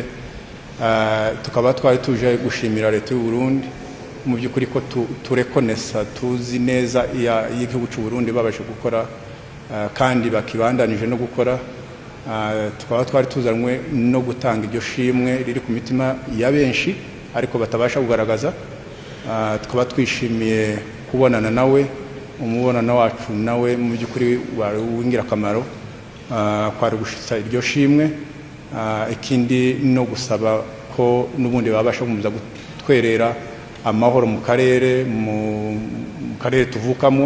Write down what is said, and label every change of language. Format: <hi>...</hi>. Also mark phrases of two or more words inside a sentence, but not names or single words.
<rw>Tukaba twari tuje gushimira leta y'u Burundi mu by'ukuri ko turekonesa, tuzi neza y'igihugu cy'u Burundi babashe gukora kandi bakibandanije no gukora. Tukaba twari tuzanwe no gutanga iryo shimwe riri ku mitima ya benshi ariko batabasha kugaragaza. Tukaba twishimiye kubonana nawe, umubonano wacu nawe mu by'ukuri wari w'ingirakamaro, kwari gushitsa iryo shimwe. Ikindi no gusaba ko n'ubundi babasha kumuza gutwerera amahoro mu karere tuvukamo.</rw>